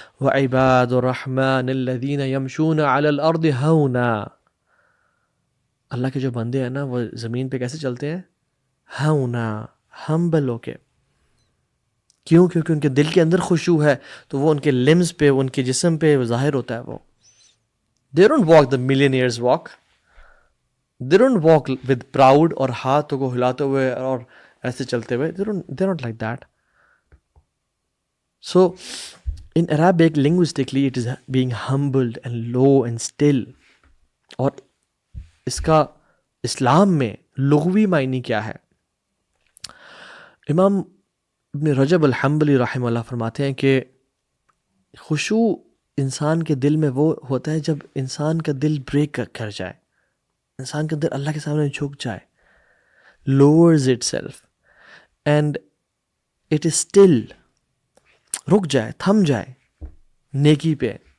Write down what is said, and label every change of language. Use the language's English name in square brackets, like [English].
[Arabic] وعباد الرحمن الذین یمشون علی الارض ہونا، [Urdu] اللہ کے جو بندے ہیں نا وہ زمین پہ کیسے چلتے ہیں؟ ہونا، ہمبل ہو کے. کیوں؟ کیونکہ ان کے دل کے اندر خشوع ہے، تو وہ ان کے لمز پہ، ان کے جسم پہ ظاہر ہوتا ہے. [English] وہ they don't walk the millionaires walk, they don't walk with proud [Urdu] اور ہاتھوں کو ہلاتے ہوئے اور ایسے چلتے ہوئے. [English] they're not like that. So in Arabic linguistically it is being humbled and low and still. [Urdu] اور اس کا اسلام میں لغوی معنی کیا ہے؟ امام ابن رجب الحنبلی رحمہ اللہ فرماتے ہیں کہ خشوع انسان کے دل میں وہ ہوتا ہے جب انسان کا دل بریک کر جائے، انسان کے دل اللہ کے سامنے جھک جائے، [English] lowers itself and it is still، [Urdu] رک جائے، تھم جائے نیکی پہ.